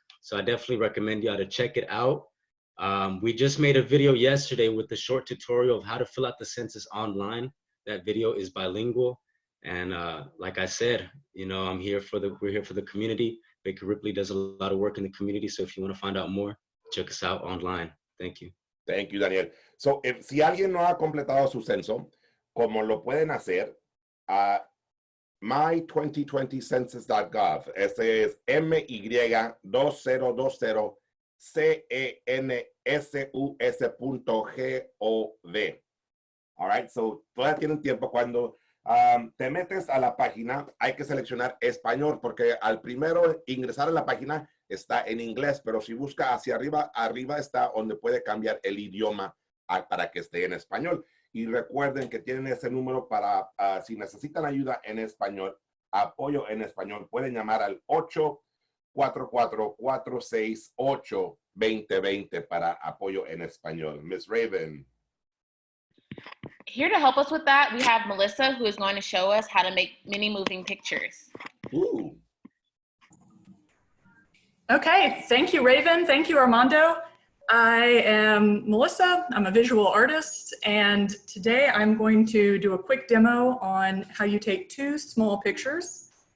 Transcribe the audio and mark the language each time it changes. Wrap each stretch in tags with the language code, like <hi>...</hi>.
<en>So I definitely recommend y'all to check it out. We just made a video yesterday with a short tutorial of how to fill out the census online. That video is bilingual. And like I said, you know, we're here for the community. Baker Ripley does a lot of work in the community. So if you want to find out more, check us out online. Thank you. Thank you, Daniel.</en> <es>So, si alguien no ha completado su censo, como lo pueden hacer, my2020census.gov. Ese es MY2020CENSUS.gov.</es> <en>All right,</en> <es>so todavía tienen tiempo. Cuando te metes a la página, hay que seleccionar español, porque al primero ingresar a la página está en inglés, pero si busca hacia arriba, arriba está donde puede cambiar el idioma para que esté en español. Y recuerden que tienen ese número para, si necesitan ayuda en español, apoyo en español, pueden llamar al 844-468-2020 para apoyo en español.</es> <en>Miss Raven. Here to help us with that, we have Melissa, who is going to show us how to make mini moving pictures. Ooh. Okay, thank you, Raven. Thank you, Armando. I am Melissa. I'm a visual artist, and today I'm going to do a quick demo on how you take 2 small pictures.</en>